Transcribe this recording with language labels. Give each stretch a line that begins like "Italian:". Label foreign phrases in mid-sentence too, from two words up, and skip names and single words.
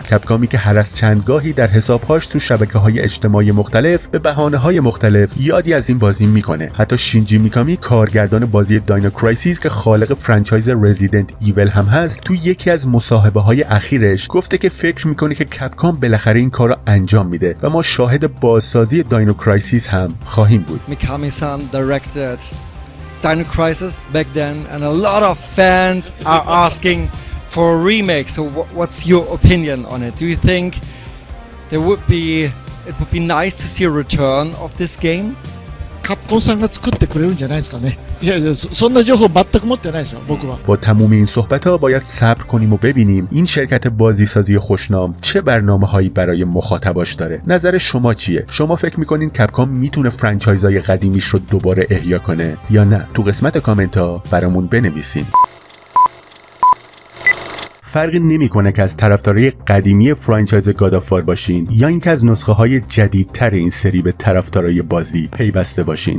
Persian: کپکامی که هر از چندگاهی در حساب‌هاش تو شبکه‌های اجتماعی مختلف به بهانه‌های مختلف یادی از این بازی میکنه. حتی شینجی میکامی کارگردان بازی داینو کرایسیس که خالق فرانچایز رزیدنت ایول هم هست تو یکی از مصاحبه‌های اخیرش گفته که فکر میکنه که کپکام بالاخره این کارو انجام میده و ما شاهد بازسازی داینو کرایسیس هم خواهیم بود.
English: Mikami-san directed Dino Crisis back then and a lot of fans are asking for a remake. So what's your opinion on it? Do you think it would be nice to see a return of this game?
Japanese: カプコンさんが作ってくれるんじゃないですかね。いやいや、そんな情報全く持ってないですよ、僕は。
Persian: با تموم این صحبت‌ها باید صبر کنیم و ببینیم این شرکت بازیسازی خوشنام چه برنامه‌هایی برای مخاطباش داره. نظر شما چیه؟ شما فکر می‌کنین کپکام میتونه فرانچایزهای قدیمیش رو دوباره احیا کنه یا نه؟ تو قسمت کامنت‌ها برامون بنویسین. فرقی نمیکنه که از طرفدارای قدیمی فرانچایز گاد آف وار باشین یا اینکه از نسخه های جدیدتر این سری به طرفدارای بازی پیوسته باشین.